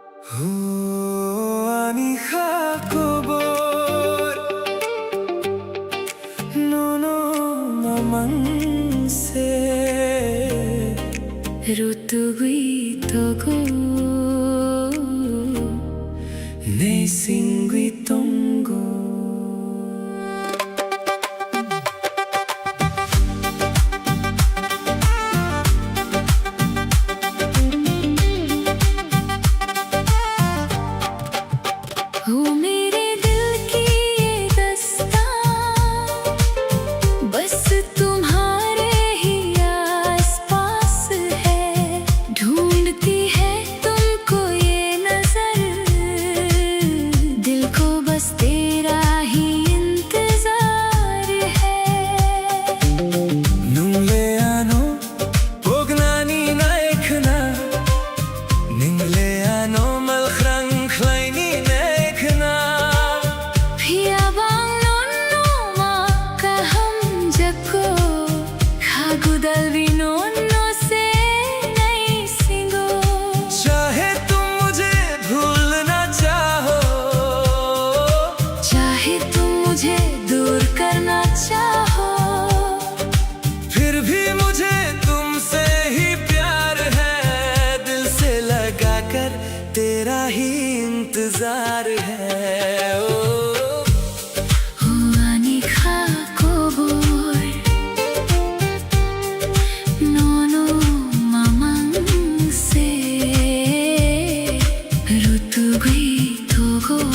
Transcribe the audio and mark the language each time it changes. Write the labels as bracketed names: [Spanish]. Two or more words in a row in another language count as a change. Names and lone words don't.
[Kok Borok] Ani hakobor nono mamang se Rutugui togo ne singui tongo [Hindi] हो मेरे दिल की ये दास्तां बस तुम्हारे ही आसपास है ढूंढती है तुमको ये नजर दिल को बस तेरा ही इंतजार है [Kok Borok] Nungleano pognani naikna Ningleano malkhrang khlaini naikna Piyabang nonno ma kaham jako khagudal vinonno se nahi singo [Hindi] चाहे तुम मुझे भूलना चाहो चाहे तुम मुझे दूर करना चाहो फिर भी मुझे तुमसे ही प्यार है दिल से लगा कर तेरा ही इंतजार है ओ [Kok Borok] Ani hakobor nono mamang se rutugui togo